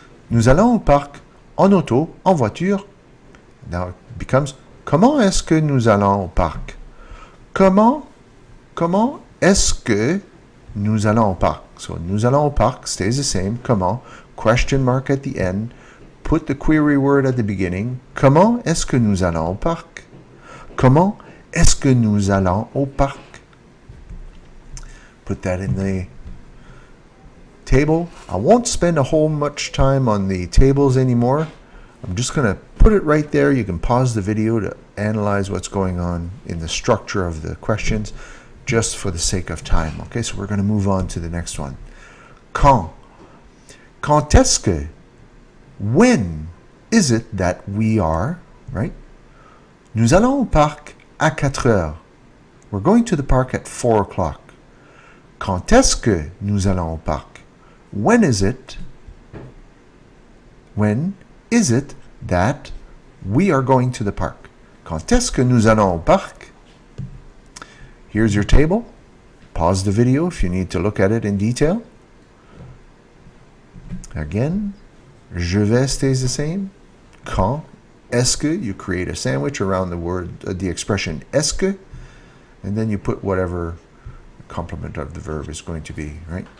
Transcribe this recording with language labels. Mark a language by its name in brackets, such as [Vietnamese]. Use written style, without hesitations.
[French] Nous allons au parc en auto, en voiture. [English] Now it becomes [French] comment est-ce que nous allons au parc? Comment est-ce que nous allons au parc? [English] So [French] nous allons au parc [English] stays the same. [French] Comment? [English] Question mark at the end. Put the query word at the beginning. [French] Comment est-ce que nous allons au parc? Comment est-ce que nous allons au parc? [English] Put that in the table. I won't spend a whole much time on the tables anymore. I'm just going to put it right there. You can pause the video to analyze what's going on in the structure of the questions just for the sake of time. Okay, so we're going to move on to the next one. [French] Quand. Quand est-ce que? [English] When is it that we are, right? [French] Nous allons au parc à 4 heures. [English] We're going to the park at 4 o'clock. [French] Quand est-ce que nous allons au parc? [English] When is it that we are going to the park? [French] Quand est-ce que nous allons au parc? [English] Here's your table. Pause the video if you need to look at it in detail. Again, je vais stays the same. Quand, est-ce que, you create a sandwich around the word, the expression est-ce que, and then you put whatever complement of the verb is going to be, right?